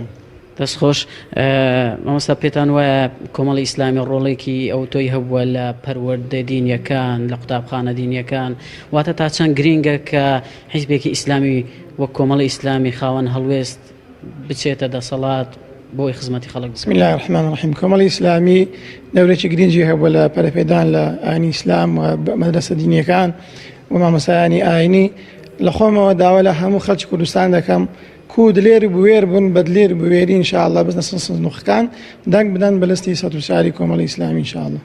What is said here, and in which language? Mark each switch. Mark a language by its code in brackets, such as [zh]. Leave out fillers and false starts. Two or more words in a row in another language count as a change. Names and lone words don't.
[ckb] دەستخۆش مامۆستا پێتان وایە کۆمەڵی ئیسلامی ڕۆڵێکی ئەو تۆی هەبووە لە پەروەردە دینیەکان لە قوتابخانە دینیەکان واتە تا چەند گرینگە کە حیزبێکی ئیسلامی وەک کۆمەڵی ئیسلامی خاوەن هەڵوێست بچێتە دەسەڵات بۆی خزمەتی خەڵک [ar] بسم الله الرحمن الرحیم [ckb] کۆمەڵی ئیسلامی دەورێکی گرنگی هەبووە لە پەرەپێدان لە ئاینی ئیسلام و مەدرسە دینیەکان و مامۆستایانی ئاینی لە خۆمەوە داوا لە هەموو خەڵکی کوردستان دەکەم کو دلێر بوێر بوون بە دلێر بوێری ئینشاءالله بزنە سنووخەکان دەنگ بدەن بە لەستی 104 کۆمەڵی ئیسلامی ئینشاءالله